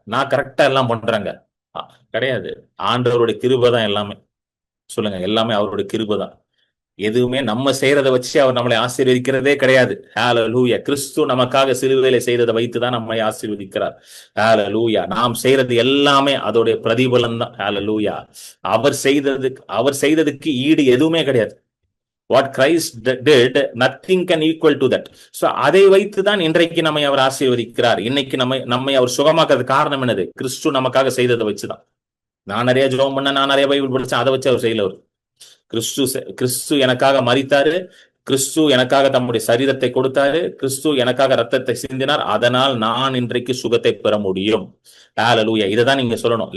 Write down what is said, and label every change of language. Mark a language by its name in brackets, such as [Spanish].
[Tamil] நான் கரெக்டா எல்லாம் பண்றேங்க. கிடையாது. ஆண்டவருடைய கிருபை தான் எல்லாமே. சொல்லுங்க, எல்லாமே அவருடைய கிருபை தான். எதுவுமே நம்ம செய்யறத வச்சு அவர் நம்மளை ஆசீர்வதிக்கிறதே கிடையாது. ஹalleluya. கிறிஸ்து நமக்காக சிலுவையில செய்ததை வைத்துதான் நம்மை ஆசீர்வதிக்கிறார். ஹalleluya. நாம் செய்யறது எல்லாமே அதோடைய பிரதிபலன் தான். ஹalleluya. அவர் செய்ததுக்கு ஈடு எதுவுமே கிடையாது. [English] What Christ did, nothing can equal to that. [Tamil] So அதை வைத்து தான் இன்றைக்கு நம்மை அவர் ஆசீர்வதிக்கிறார். இன்னைக்கு நம்மை அவர் சுகமாக்குறது காரணம் என்னது? கிறிஸ்து நமக்காக செய்ததை வச்சுதான். நான் நிறைய ஜெபம் பண்ண, நான் நிறைய பைபிள் படிச்சேன், அதை வச்சு அவர் செய்யல. அவர் கிறிஸ்து எனக்காக மரித்தாரு, கிறிஸ்து எனக்காக தம்முடைய சரீரத்தை கொடுத்தாரு, கிறிஸ்து எனக்காக ரத்தத்தை சிந்தினார், அதனால் நான் இன்றைக்கு சுகத்தை பெற முடியும். ஹalleluya. இதைதான் நீங்க சொல்லணும்.